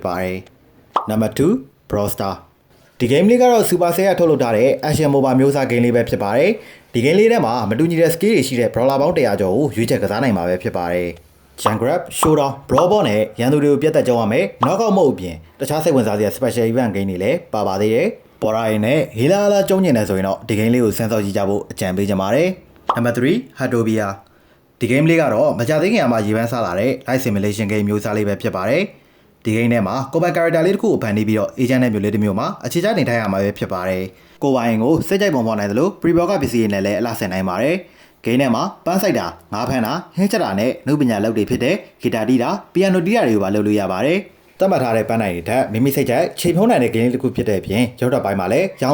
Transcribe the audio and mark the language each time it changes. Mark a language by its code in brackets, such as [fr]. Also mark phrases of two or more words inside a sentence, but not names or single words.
[my] ပါတယ်။ Number 2 Brawl Stars ဒီ game လေးကတော့ Supercell ကထုတ်လုပ်ထားတဲ့ [en] Action MOBA [my] မျိုးစား game လေးပဲဖြစ်ပါတယ်။ဒီ game လေးထဲမှာမတူညီတဲ့ skill တွေရှိတဲ့ brawler ပေါင်း100ကျော်ကိုရွေးချယ်ကစားနိုင်မှာပဲဖြစ်ပါတယ်။ Jump Grab, Showdown, Brawl Ball နဲ့ရန်သူတွေကိုပြတ်တက်ကြောင်းရမယ်။ Knockout Mode အပြင်တခြားစိတ်ဝင်စားစရာ [en] special event game [my] တွေလည်းပါပါသေးတယ်။ပေါ်ရာရင်နဲ့ဟေးလာလာကျုံညင်နေဆိုရင်တော့ဒီ game လေး ကိုဆန်းစောကြည့်ကြဖို့အကြံပေးချင်ပါတယ်။ Number 3 Hatopia ဒီ game လေးကတော့မကြသေးခင်မှာရေပန်းစားလာတဲ့ [en] live simulation game [my] မျိုးစားလေးပဲဖြစ်ပါတယ်။ဒီ game ထဲမှာကိုပိုင် character လေးတစ်ခုကိုဖန်တီးပြီးတော့ agent နဲ့မျိုးလေးတစ်မျိုးမှာအခြေချနေထိုင်ရမှာပဲဖြစ်ပါတယ်။ကိုပိုင်ကိုစိတ်ကြိုက်ပုံဖော်နိုင်သလို pre-board ကပစ္စည်းတွေနဲ့လည်းအလှဆ င်နိုင်ပါတယ်။ဂိမ်းထဲမှာပန်းဆိုင်တာငါးဖမ်းတာဟင်းချက်တာနဲ့နှုတ်ပညာလုပ်တွေဖြစ်တဲ့ဂီတာတီးတာပီယနိုတီးတာတွေကိုပါလုပ်လို့ရပါတယ်။သတ်မှတ်ထားတဲ့ပန်းနိုင်တွေထက်မိမိစိတ်ကြိုက်ချိန်ဖုံးနိုင်တဲ့ဂိမ်းတစ်ခုဖြစ်တဲ့အပြင်ရုပ်တော့ပိုင်းမှာလည်းရောင်